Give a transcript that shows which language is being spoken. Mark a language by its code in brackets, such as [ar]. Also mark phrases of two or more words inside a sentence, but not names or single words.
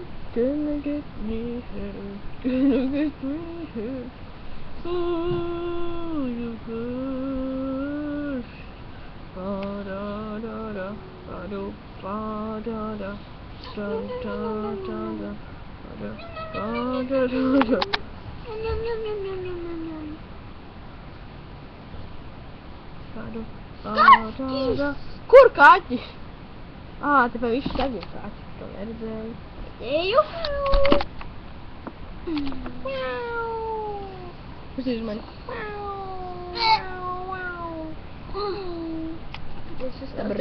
[en] Gonna get me here, gonna get me here. Oh, you good. Ba da da da, ba do ba da da, da da da da, ba da da da. Ba do ba da da. [lv] Kur kaķis? Ā, te pa visu tagad kaķis, to neredzēju. Eju. Paskaties mani. Tas ir tāds